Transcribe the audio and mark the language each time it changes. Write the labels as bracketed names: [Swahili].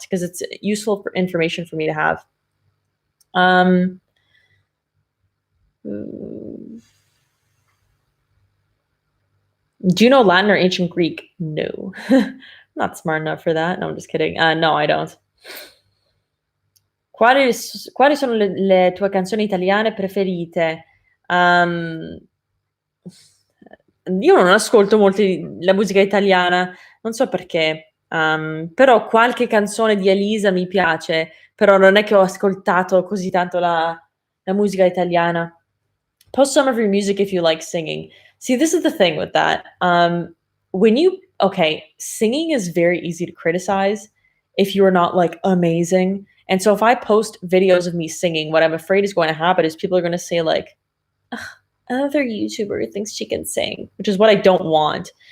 [English] Because it's useful for information for me to have. Um, mm, do you know Latin or ancient Greek? No, not smart enough for that. No, I'm just kidding. No, I don't. [Italian] Quali sono le tue canzoni italiane preferite? Um, io non ascolto molti la musica italiana, non so perché, però qualche canzone di Elisa mi piace, però non è che ho ascoltato così tanto la musica italiana. [English] Post some of your music if you like singing. See, this is the thing with that. When you okay, singing is very easy to criticize if you are not like amazing. And so if I post videos of me singing, what I'm afraid is going to happen is people are going to say like, "Ugh, another YouTuber thinks she can sing," which is what I don't want.